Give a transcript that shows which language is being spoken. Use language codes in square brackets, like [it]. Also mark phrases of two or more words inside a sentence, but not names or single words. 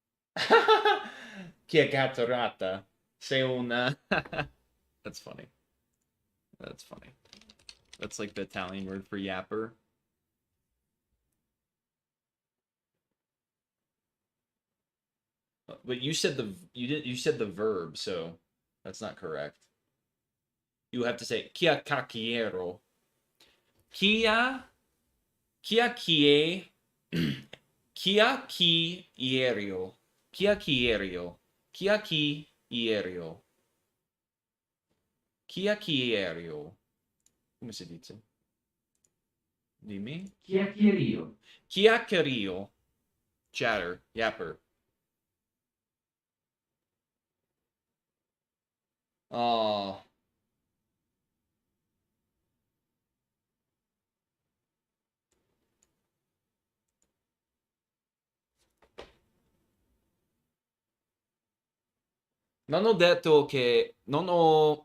[it] Chi è gatto ratta? Sei un... [en] That's funny. That's funny. That's like the Italian word for yapper. But you said you said the verb, so that's not correct. You have to say [it] chia cacchiero. Chia chi chia chi ierio. Chia chi ierio. Chia chi ierio. Chia chi ierio. Come si dice? Dimmi. Chiacchierio. [en] Chiacchierio. Chatter. Yapper. Oh. [it] Non ho detto che... Non ho...